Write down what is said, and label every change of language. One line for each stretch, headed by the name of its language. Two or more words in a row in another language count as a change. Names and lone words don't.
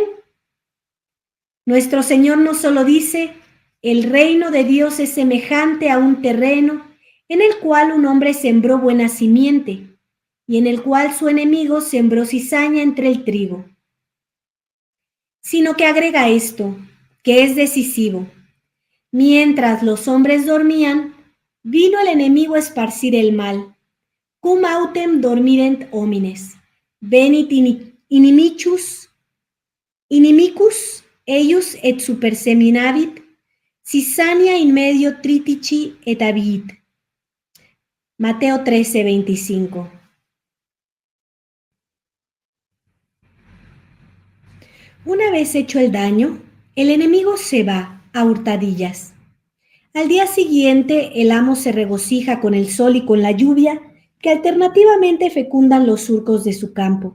Spanish: Nuestro Señor no solo dice: el reino de Dios es semejante a un terreno en el cual un hombre sembró buena simiente y en el cual su enemigo sembró cizaña entre el trigo, sino que agrega esto, que es decisivo. Mientras los hombres dormían, vino el enemigo a esparcir el mal.
Latin: Cum autem dormirent homines, venit inimicus eius et superseminavit, cizaña in medio tritici et habit.
Spanish: Mateo 13:25. Una vez hecho el daño, el enemigo se va a hurtadillas. Al día siguiente, el amo se regocija con el sol y con la lluvia que alternativamente fecundan los surcos de su campo.